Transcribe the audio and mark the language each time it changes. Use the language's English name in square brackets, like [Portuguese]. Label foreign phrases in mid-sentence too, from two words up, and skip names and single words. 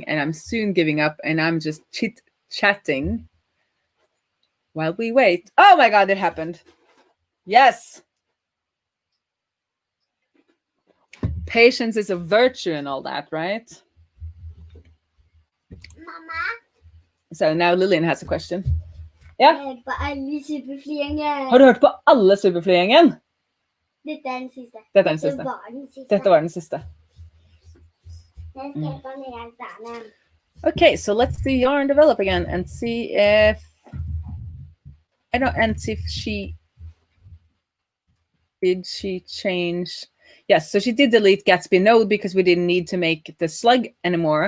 [English] And I'm soon giving up and I'm just chit-chatting while we wait. Oh my God, it happened. Yes. Patience is a virtue and all that, right? Mama. So now Lillian has a question. [Norwegian] Ja? På alle superflyene. Har du hørt på alle superflygjengen? Dette er den siste. Dette er den siste. Dette var den siste. [English] Okay, so let's see yarn develop again and see if did she change? Yes, so she did delete Gatsby node because we didn't need to make the slug anymore.